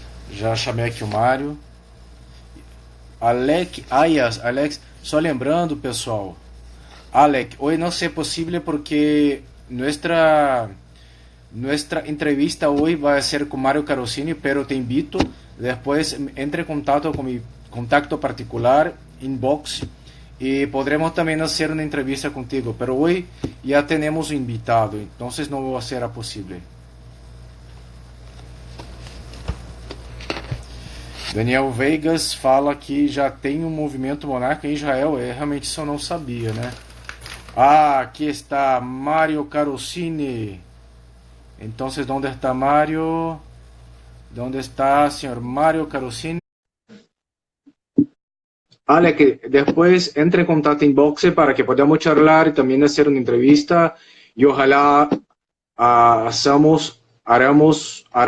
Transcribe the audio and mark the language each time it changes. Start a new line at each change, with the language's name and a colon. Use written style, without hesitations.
Portuguese: Já chamei aqui o Mário. Alex, só lembrando, pessoal.
Spanish: Alex, hoy no sé posible porque nuestra entrevista hoy va a ser con Mario Carosini, pero te invito, después entre en contacto con mi contacto particular, inbox, y podremos también hacer una entrevista contigo, pero hoy ya tenemos un invitado, entonces no será posible.
Portuguese: Daniel Vegas fala que já tem um movimento monarca em Israel. Realmente isso eu não sabia, né? Ah, aqui está Mario Carosini.
Spanish: Entonces, ¿dónde está Mario? ¿Dónde está señor Mario Carosini? Vale, que después entre en contacto inbox para que podamos charlar y también hacer una entrevista y ojalá haremos.